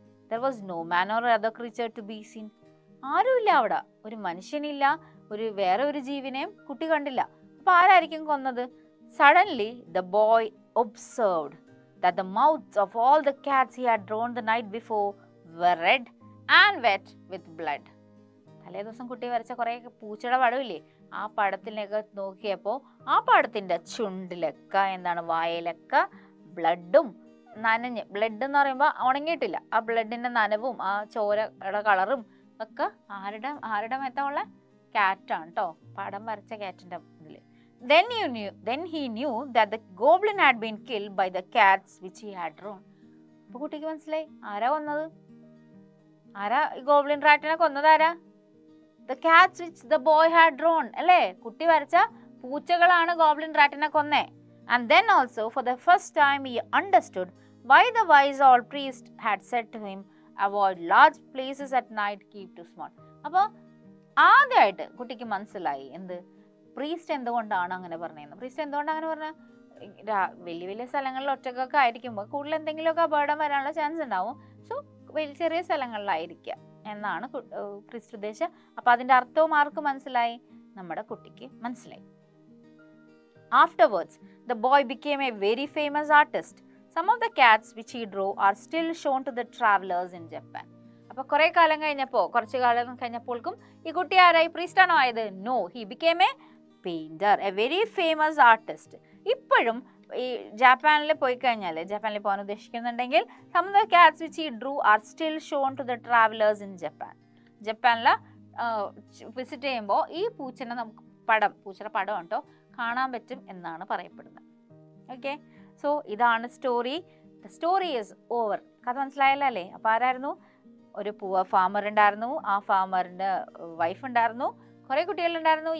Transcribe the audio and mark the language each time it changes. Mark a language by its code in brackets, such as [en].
[en] There was no man or other creature to be seen. [ml] ആരുമില്ല അവിടെ, ഒരു മനുഷ്യനില്ല, വേറെ ഒരു ജീവനെയും കുട്ടി കണ്ടില്ല. അപ്പൊ ആരായിരിക്കും കൊന്നത്? [en] Suddenly the boy observed that the mouths of all the cats he had drawn the night before were red and wet with blood. [ml] തലേ ദിവസം കുട്ടി വരച്ച കുറെ പൂച്ചയുടെ പടമില്ലേ, ആ പടത്തിലേക്ക് നോക്കിയപ്പോൾ ആ പടത്തിന്റെ ചുണ്ടിലൊക്കെ എന്താണ്, വായയിലൊക്കെ ബ്ലഡും നനഞ്ഞ്, ബ്ലഡ് എന്ന് പറയുമ്പോൾ ഉണങ്ങിയിട്ടില്ല, ആ ബ്ലഡിന്റെ നനവും ആ ചോരയുടെ കളറും ഒക്കെ ആരുടെ മേത്തുള്ള ക്യാറ്റാണ് കേട്ടോ, പടം വരച്ച ക്യാറ്റിന്റെ ഇതില്. [en] Then he knew that the goblin had been killed by the cats which he had drawn. [ml] അപ്പൊ കുട്ടിക്ക് മനസ്സിലായി ആരാ കൊന്നത്, ആരാ ഗോബ്ലിൻ റാറ്റിനെ കൊന്നത്, ആരാ? [en] The cats which the boy had drawn. [ml] അല്ലേ, കുട്ടി വരച്ച പൂച്ചകളാണ് goblin റാറ്റിനെ കൊന്നേ. [en] And then also for the first time he understood why the wise old priest had said to him, avoid large places at night, keep too small. [ml] അപ്പോൾ ആദ്യമായിട്ട് കുട്ടിക്ക് മനസ്സിലായി എന്ത്, priest എന്തുകൊണ്ടാണ് അങ്ങനെ പറഞ്ഞതെന്ന്. പ്രീസ്റ്റ് എന്തുകൊണ്ടാണ് അങ്ങനെ പറഞ്ഞ, വലിയ വലിയ സ്ഥലങ്ങളിൽ ഒറ്റക്കൊക്കെ ആയിരിക്കുമ്പോൾ കൂടുതൽ എന്തെങ്കിലുമൊക്കെ അപകടം വരാനുള്ള ചാൻസ് ഉണ്ടാവും. സോ ചെറിയ സ്ഥലങ്ങളിലായിരിക്കുക എന്നാണ് പ്രീസ്റ്റ് ഉദ്ദേശിച്ചത്. അപ്പൊ അതിന്റെ അർത്ഥവും ആർക്ക് മനസ്സിലായി? നമ്മുടെ കുട്ടിക്ക് മനസ്സിലായി. [en] Afterwards, the boy became a very famous artist. Some of the cats which he drew are still shown to the travelers in Japan. [ml] അപ്പൊ കുറെ കാലം കുറച്ചു കാലം കഴിഞ്ഞപ്പോൾക്കും ഈ കുട്ടി ആരായി? പ്രീസ്റ്റ് ആണോ ആയത്? [en] No, he became a painter, a very famous artist. [ml] ഇപ്പോഴും ഈ ജപ്പാനിൽ പോയി കഴിഞ്ഞാൽ, ജപ്പാനിൽ പോകാൻ ഉദ്ദേശിക്കുന്നുണ്ടെങ്കിൽ, [en] some of the cats which he drew are still shown to the travelers in Japan. [ml] ജപ്പാനിൽ വിസിറ്റ് ചെയ്യുമ്പോൾ ഈ പൂച്ചയുടെ പടം കേട്ടോ കാണാൻ പറ്റും എന്നാണ് പറയപ്പെടുന്നത്. ഓക്കെ, സോ ഇതാണ് story. [en] The story is over. [ml] കഥ മനസ്സിലായല്ലോ അല്ലേ? അപ്പോൾ ആരായിരുന്നു? ഒരു ഫാമർ ഉണ്ടായിരുന്നു, ആ ഫാമറിൻ്റെ വൈഫ് ഉണ്ടായിരുന്നു, കുറേ കുട്ടികളുണ്ടായിരുന്നു.